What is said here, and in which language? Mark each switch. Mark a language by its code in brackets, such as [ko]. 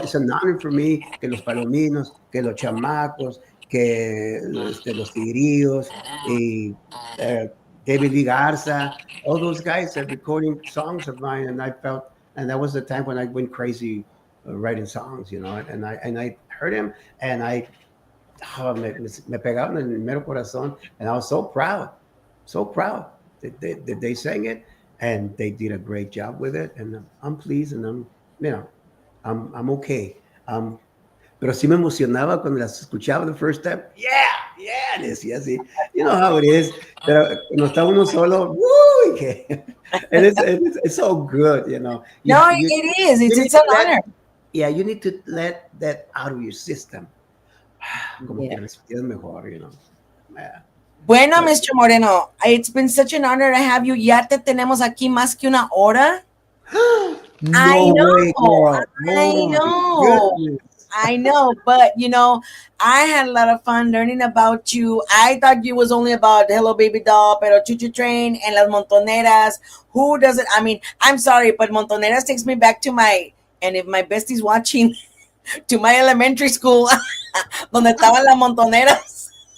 [en] it's an honor for me [es] que los palominos, que los chamacos, que los tigrillos, y [en] David Lee Garza, all those guys are recording songs of mine, and I felt, and that was the time when I went crazy writing songs, and I heard him, and me [es] pegaron en el mero corazón, [en] and I was so proud that they sang it, and they did a great job with it, and I'm pleased, and I'm okay. [es] Pero sí me emocionaba cuando las escuchaba [en] the first time. Yeah, [es] decía así. [en] You know how it is. [es] Pero cuando está uno solo, [en] woo, and it's so good, No, it is. It's an honor. Yeah, you need to let that out of your system. [es] Como que respiras mejor, [en] Yeah. [es] Bueno, Mr. [en] Moreno, it's been such an honor to have you. [es] Ya te tenemos aquí más que una hora. [en] I know. Way, girl. I know. Goodness. I know, but I had a lot of fun learning about you. I thought you was only about Hello Baby Doll, [es] pero [en] Choo Choo Train and Las Montoneras. Who doesn't? I mean, I'm sorry, but Montoneras takes me back to and if my bestie's watching, to my elementary school, [es] donde estaban las Montoneras.